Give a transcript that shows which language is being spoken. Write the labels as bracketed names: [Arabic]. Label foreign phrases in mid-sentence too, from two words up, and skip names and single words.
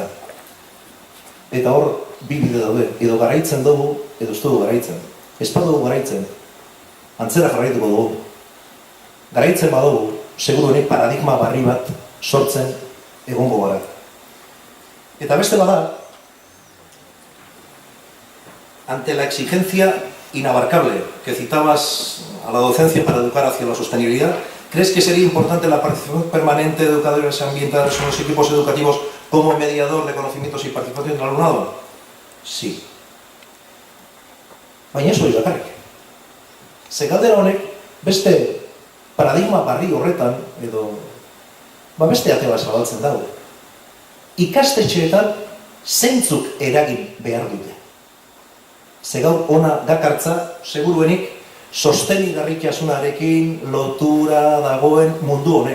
[Basque] Eta hor, bi bide daude, edo garaitzen dugu, edo ez dugu garaitzen. Ez badugu garaitzen, antzera jarraituko dugu. Garaitzen badugu, seguruenik paradigma barri bat sortzen egongo gara. Eta beste bada, [Spanish] ante la exigencia inabarcable que citabas a la docencia para educar hacia la sostenibilidad, ¿crees que sería importante la participación permanente de educadores ambientales en los equipos educativos como mediador de conocimientos y participación del alumnado? Sí. [Basque] Baina ez hori bakarrik. Ze galdera honek beste paradigma barri horretan, edo beste ate bat zabaltzen dago. Ikastetxeetan zeintzuk eragin behar dute. Ze gaur ona dakartza, seguruenik, sostenigarritasunarekin lotura dagoen mundu honek.